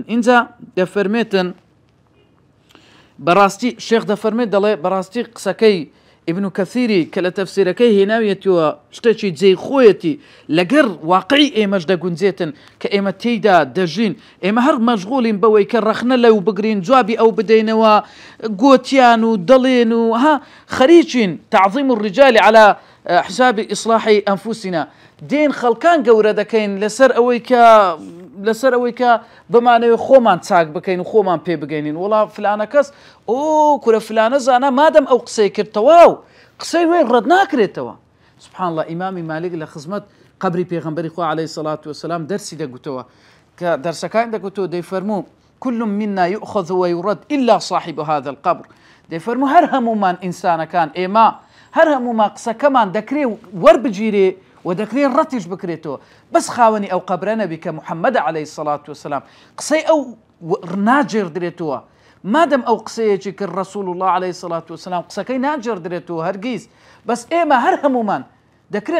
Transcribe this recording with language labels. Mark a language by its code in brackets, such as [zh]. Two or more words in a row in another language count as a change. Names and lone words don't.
[ckb] اینجا دەفەرمێتن بەڕاستی شێخ دەفەرمێت دەڵێ بەڕاستی قسەکەی ئیبن کەثیری کە لە تەفسیرەکەی هێناویەتەوە شتێکی جێی خۆیەتی لەگەر واقعی ئێمەش دەگونجێتن کە ئێمە تێیدا دەژین، ئێمە هەر مەشغوڵین بەوەی کە ڕەخنە لەو بگرین جوابی ئەو بدەینەوە گۆتیان و دەڵێن و ها خەریکین [ar] تعظیم الرجال على حساب إصلاح أنفسنا، [ckb] دین خەڵکان گەورە دەکەین لەسەر ئەوەی کە بمانەوێت خۆمان چاک بکەین و خۆمان پێ بگەینین، وڵا فلانە کەس کورە فلانە زانە مادەم ئەو قسەی کردەوە و قسەی وێ ڕەت ناکرێتەوە. [ar] سبحان الله [ckb] ئیمامی مالک لە خزمەت قبری پێغەمبەری خوا [ar] عەلەیهی سەڵات وەسەلام [ckb] دەرسی دەگوتەوە کە دەرسەکان دەگوتەوە دەیفەرموو [ar] كل منا يؤخذ ويرد إلا صاحب هذا القبر، [ckb] دەیفەرموو هەر هەمومان ئینسانەکان ئێمە هەر هەموو ما قسەکەمان دەکرێ وەربگیرێ و دەکرێ ڕەتیش بکرێتەوە بەس خاوەنی ئەو قەبرە نەبی کە محەممەد [ar] عەلەیهی السەڵات وەسەلام [ckb] قسەی ئەو ناجێردرێتەوە مادەم ئەو قسەیەکی کرد ڕەسوول الله [ar] عەلەیهی السەڵات وەسەلام [ckb] قسەکەی ناجێردرێتەوە هەرگیز بەس ئێمە هەر هەمومان دەکرێت